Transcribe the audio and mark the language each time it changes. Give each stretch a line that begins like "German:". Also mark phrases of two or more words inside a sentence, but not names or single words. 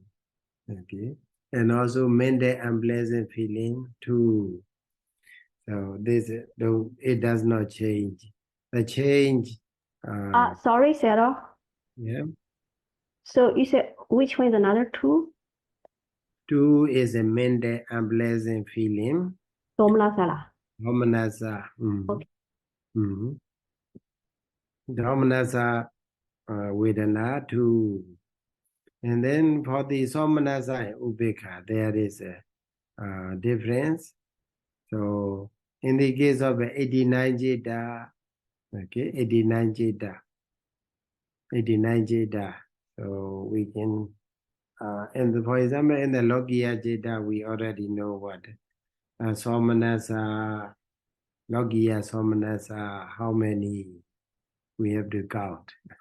English: Okay, and also mental unpleasant feeling, two. So this it does not change. The change. Sorry, Sayadaw. Yeah. So you said which one is another two? Two is a mental unpleasant feeling. Domanasa. Domanasa. Okay.
Pali: Domanasa Vedana,
English: two. And then for the Somanasa and Ubekha, there is a difference. So in the case of 89 Citta, okay, 89 Citta. So we can, and for example, in the
Pali: Lokiya Citta,
English: we already know what Somanasa,
Pali: Lokiya Somanasa,
English: how many we have to count.